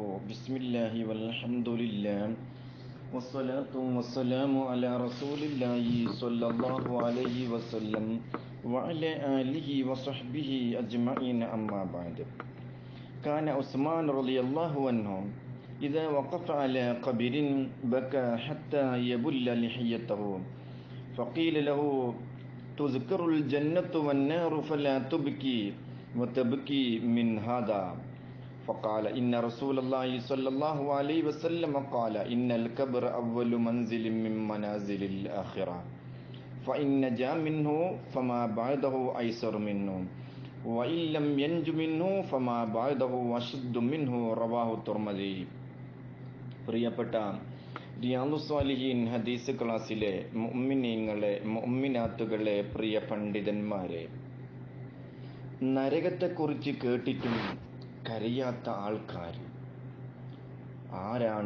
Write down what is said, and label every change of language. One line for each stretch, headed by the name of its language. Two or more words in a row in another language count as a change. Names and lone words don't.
Arabic: بسم الله والحمد لله والصلاة والسلام على رسول الله صلى الله عليه وسلم وعلى آله وصحبه أجمعين. أما بعد. كان عثمان رضي الله عنه إذا وقف على قبر بكى حتى يبل لحيته فقيل له تذكر الجنة والنار فلا تبكي وتبكي من هذا فقال إن رسول الله صلى الله عليه وسلم قال إن الكبر أول منزل من منازل الآخرة فإن نجا منه فما بعده أيسر منه وإن لم ينج منه فما بعده أشد منه رواه الترمذي.
Malayalam: പ്രിയപ്പെട്ട റിയാദുസ്സാലിഹീൻ ഹദീസ് ക്ലാസ്സിലെ മുഅ്മിനീങ്ങളെ മുഅ്മിനാത്തുകളെ പ്രിയ പണ്ഡിതന്മാരെ, നരകത്തെക്കുറിച്ച് കേട്ടിട്ടും കരയാത്ത ആൾക്കാർ ആരാണ്?